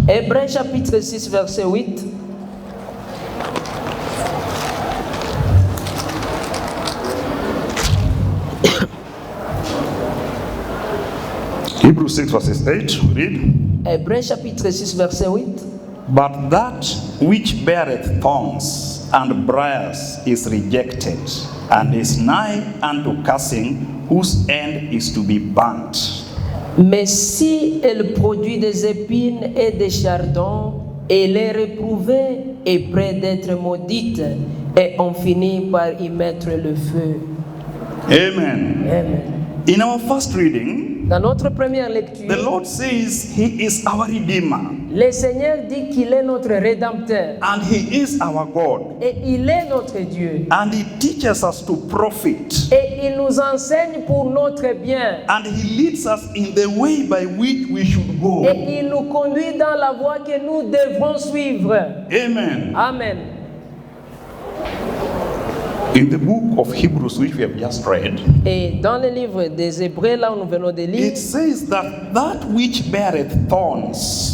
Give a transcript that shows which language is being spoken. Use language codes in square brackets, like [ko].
[fr] Hébreux chapitre 6 verset 8. [en] Hebrews 6 verses 8, we read, [fr] Hébreux chapitre 6 verset 8. [en] but that which beareth thorns and briars is rejected, and is nigh unto cursing, whose end is to be burnt. [fr] Mais si elle produit des épines et des chardons, elle est réprouvée et près d'être maudite, et on finit par y mettre le feu. [en] Amen. [fr] Amen. [en] In our first reading, [fr] Dans notre première lecture, [en] the Lord says He is our Redeemer, [fr] le Seigneur dit qu'il est notre Rédempteur, [en] and He is our God, [fr] et il est notre Dieu, [en] and He teaches us to profit, [fr] et il nous enseigne pour notre bien, [en] and He leads us in the way by which we should go. [fr] et il nous conduit dans la voie que nous devrons suivre. [en] Amen. [fr] Amen. [en] In the book of Hebrews, which we have just read, [fr] Et dans le livre des Hébreux, là où nous venons de lire, [en] it says that which beareth thorns